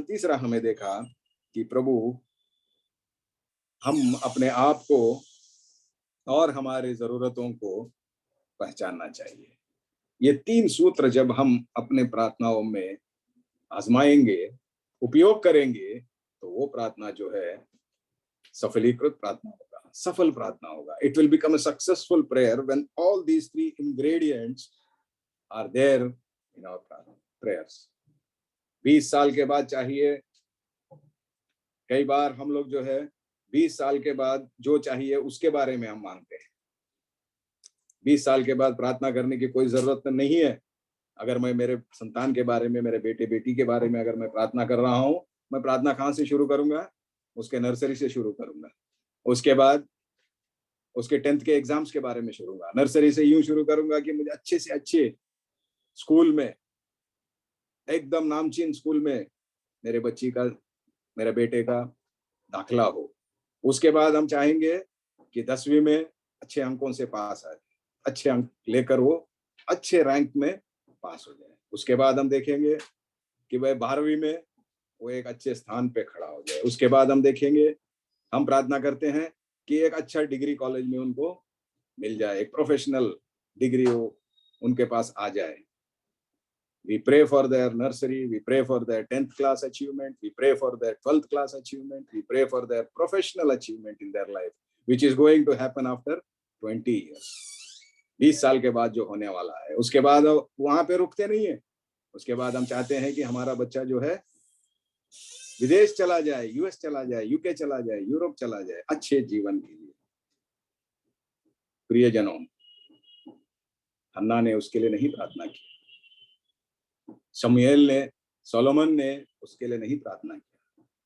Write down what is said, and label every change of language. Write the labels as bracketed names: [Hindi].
[Hindi] तीसरा हमें देखा कि प्रभु, हम अपने आप को और हमारे जरूरतों को पहचानना चाहिए। ये 3 सूत्र जब हम अपने प्रार्थनाओं में आजमाएंगे, उपयोग करेंगे, तो वो प्रार्थना जो है सफलीकृत प्रार्थना होगा, सफल प्रार्थना होगा। [English] It will become a successful prayer when all these 3 ingredients are there in our prayers. [Hindi] 20 साल के बाद चाहिए, कई बार हम लोग जो है 20 साल के बाद जो चाहिए उसके बारे में हम मांगते हैं। 20 साल के बाद प्रार्थना करने की कोई जरूरत नहीं है। अगर मैं मेरे संतान के बारे में, मेरे बेटे बेटी के बारे में अगर मैं प्रार्थना कर रहा हूं, मैं प्रार्थना कहां से शुरू करूंगा? उसके नर्सरी से शुरू करूंगा। उसके बाद उसके 10th के एग्जाम्स के बारे में शुरू करूंगा। नर्सरी से यूं शुरू करूंगा कि मुझे अच्छे से अच्छे स्कूल में, एकदम नामचीन स्कूल में मेरे मेरे बेटे का दाखिला हो। उसके बाद हम चाहेंगे कि 10वीं में अच्छे अंकों से पास आए, अच्छे अंक लेकर वो अच्छे रैंक में पास हो जाए। उसके बाद हम देखेंगे कि वह 12वीं में वो एक अच्छे स्थान पे खड़ा हो जाए। उसके बाद हम देखेंगे, हम प्रार्थना करते हैं कि एक अच्छा डिग्री कॉलेज में उनको मिल जाए, एक प्रोफेशनल डिग्री वो उनके पास आ जाए। [English] We pray for their nursery, we pray for their 10th class achievement, we pray for their 12th class achievement, we pray for their professional achievement in their life, which is going to happen after 20 years. [Hindi] 20 साल के बाद जो होने वाला है। उसके बाद वहां पे रुकते नहीं है। उसके बाद हम चाहते हैं कि हमारा बच्चा जो है विदेश चला जाए, यूएस चला जाए, यूके चला जाए, यूरोप चला जाए, अच्छे जीवन के लिए। प्रियजनों, हन्ना ने उसके लिए नहीं प्रार्थना की, सोलोमन ने उसके लिए नहीं प्रार्थना किया।